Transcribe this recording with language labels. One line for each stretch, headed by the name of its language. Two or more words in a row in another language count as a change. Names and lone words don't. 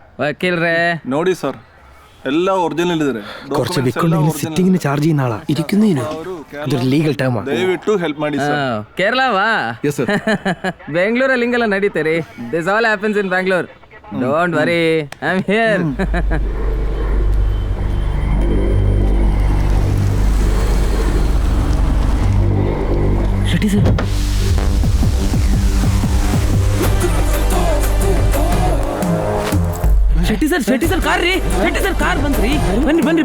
Malayalam: വക്കീലേ
Kannada: ನೋಡಿ ಸರ್ ಎಲ್ಲ ಒರಿಜಿನಲ್ ಇದ್ದಾರೆ.
Malayalam: കുറച്ച് വിക്കുണ്ടെങ്കിൽ സിറ്റിങ്ങിന് ചാർജ് ചെയ്യുന്ന ആളാ ഇരിക്കുന്നതിന് അതൊരു ലീഗൽ ടേമാണ്.
Kannada: ದಯವಿಟ್ಟು ಹೆಲ್ಪ್ ಮಾಡಿ ಸರ್. ಕೇರಳವಾ?
English: yes sir.
Kannada: ಬೆಂಗಳೂರಲ್ಲಿ ಹಿಂಗೆಲ್ಲ ನಡೀತೆ ರೀ.
English: this all happens in Bangalore. don't worry, I am here.
Kannada: ಶೆಟ್ಟಿ ಸರ್, ಶೆಟ್ಟಿ ಸರ್ ಕಾರ್ ರೀ. ಶೆಟ್ಟಿ ಸರ್ ಕಾರ್ ಬಂತ್ರಿ. ಬನ್ನಿ.